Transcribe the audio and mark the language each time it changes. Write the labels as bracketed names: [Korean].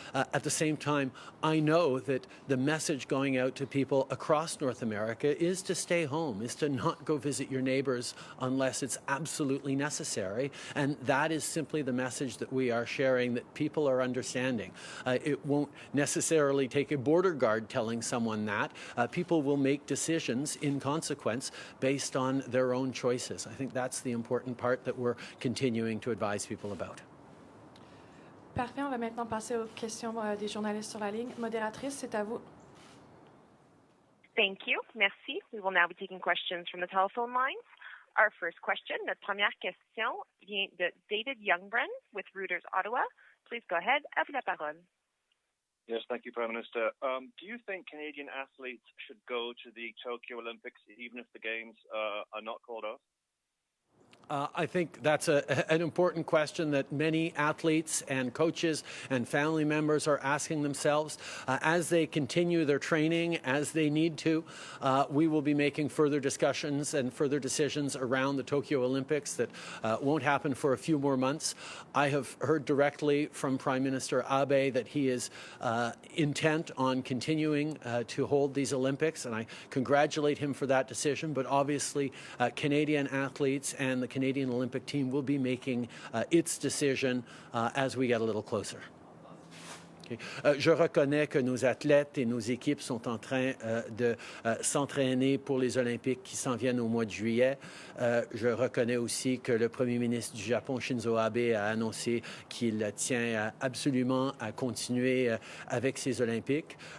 [English] At the same time, I know that the message going out to people across North America is to stay home, is to not go visit your neighbors unless it's absolutely necessary, and that is simply the message that we are sharing, that people are understanding. It won't necessarily take a border guard telling someone that. People will make decisions in consequence based on their own choices. I think that's the important part that we're continuing to advise people about. [French] Parfait, on va maintenant passer aux questions des journalistes sur la ligne. Modératrice, c'est à vous. [English] Thank you. [French] Merci. [English] We will now be taking questions from the telephone lines. Our first question, [French] notre première question vient de David Youngbrun with Reuters Ottawa. [English] Please go ahead. [French] À vous la parole. [English] Yes, thank you, Prime Minister. Do you think Canadian athletes should go to the Tokyo Olympics even if the Games are not called off? I think that's an important question that many athletes and coaches and family members are asking themselves. As they continue their training, as they need to, we will be making further discussions and further decisions around the Tokyo Olympics that won't happen for a few more months. I have heard directly from Prime Minister Abe that he is intent on continuing to hold these Olympics, and I congratulate him for that decision. But obviously, Canadian athletes and the Canadian Olympic team will be making its decision as we get a little closer. [French] Je reconnais que nos athlètes et nos équipes sont en train de s'entraîner pour les Olympiques qui s'en viennent au mois de juillet. Je reconnais aussi que le premier ministre du Japon, Shinzo Abe, a annoncé qu'il tient absolument à continuer avec ces Olympiques.